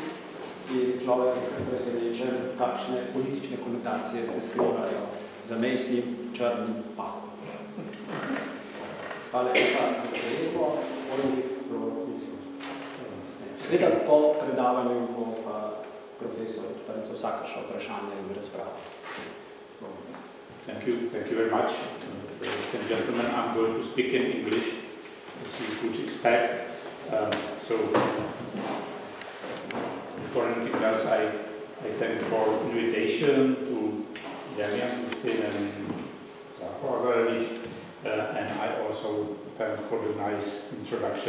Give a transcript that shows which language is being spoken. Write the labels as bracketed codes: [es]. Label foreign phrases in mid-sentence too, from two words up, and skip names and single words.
[sl] In človek je presenečen, kakšne politične konotacije se skrivajo za mehkim črnim pahom. Hvala lepa za prejeko. Seveda po predavanju bo pa profesor odprl za vsakršno vprašanje in razpravo. [en] Thank you very much. Ladies and gentlemen, I'm going to speak in English, as you could expect. So, before anything else, I thank for invitation to Damian, Pustin, and Zahorazarevic, and I also thank for the nice introduction.